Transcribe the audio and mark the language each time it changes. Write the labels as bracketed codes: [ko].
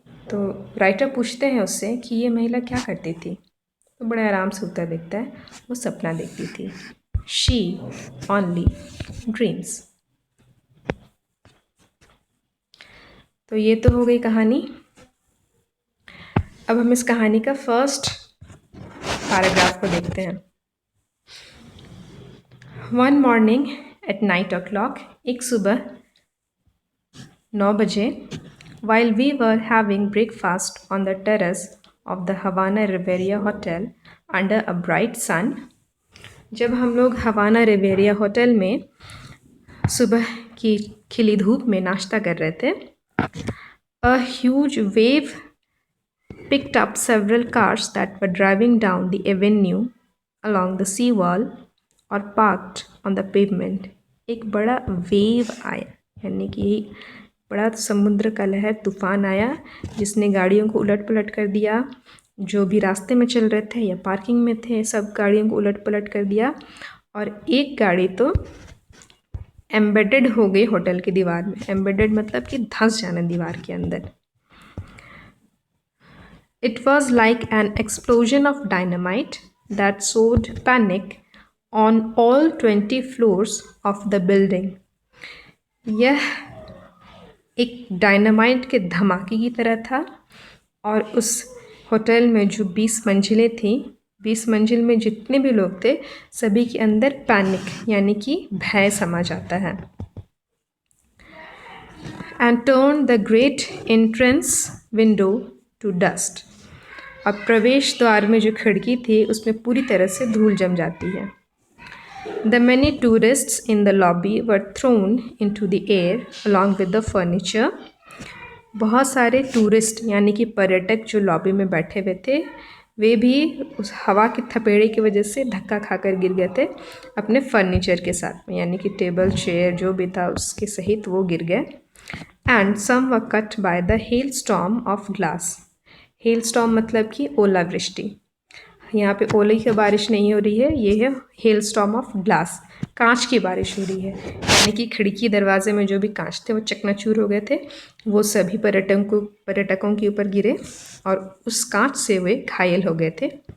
[hi] तो राइटर पूछते हैं उससे कि ये महिला क्या करती थी, तो बड़े आराम से उत्तर देता है, वो सपना देखती थी। [en] She only dreams. [hi] तो ये तो हो गई कहानी। अब हम इस कहानी का फर्स्ट पैराग्राफ को देखते हैं। [en] one morning at 9 o'clock, [hi] एक सुबह 9 बजे, [en] while we were having breakfast on the terrace of the Havana Riviera Hotel under a bright sun, [hi] जब हम लोग हवाना रिवेरिया होटल में सुबह की खिली धूप में नाश्ता कर रहे थे, [en] a huge wave picked up several cars that were driving down the avenue along the sea wall or parked on the pavement. [hi] एक बड़ा वेव आया, यानी कि बड़ा समुद्र का लहर तूफान आया जिसने गाड़ियों को उलट पलट कर दिया। जो भी रास्ते में चल रहे थे या पार्किंग में थे, सब गाड़ियों को उलट पलट कर दिया और एक गाड़ी तो एम्बेडेड हो गई होटल की दीवार में। एम्बेडेड मतलब कि धंस जाना दीवार के अंदर। [en] It was like an explosion of dynamite that sowed panic on all 20 floors of the building. [hi] यह एक डायनामाइट के धमाके की तरह था और उस होटल में जो 20 मंजिलें थीं, 20 मंजिल में जितने भी लोग थे सभी के अंदर पैनिक यानी कि भय समा जाता है। [en] And turned the great entrance window to dust. [hi] अब प्रवेश द्वार में जो खिड़की थी उसमें पूरी तरह से धूल जम जाती है। [en] The many tourists in the lobby were thrown into the air along with the furniture. [hi] बहुत सारे टूरिस्ट यानी कि पर्यटक जो लॉबी में बैठे हुए थे वे भी उस हवा की थपेड़े की वजह से धक्का खाकर गिर गए थे अपने फर्नीचर के साथ में, यानी कि टेबल चेयर जो भी था उसके सहित वो गिर गए। [en] And some were cut by the hailstorm of glass. [hi] Hailstorm मतलब कि ओलावृष्टि। यहाँ पे ओले की बारिश नहीं हो रही है, ये है [en] hailstorm of glass, [hi] कांच की बारिश हो रही है। यानी कि खिड़की दरवाजे में जो भी कांच थे वो चकनाचूर हो गए थे, वो सभी पर्यटकों के ऊपर गिरे और उस कांच से वे घायल हो गए थे।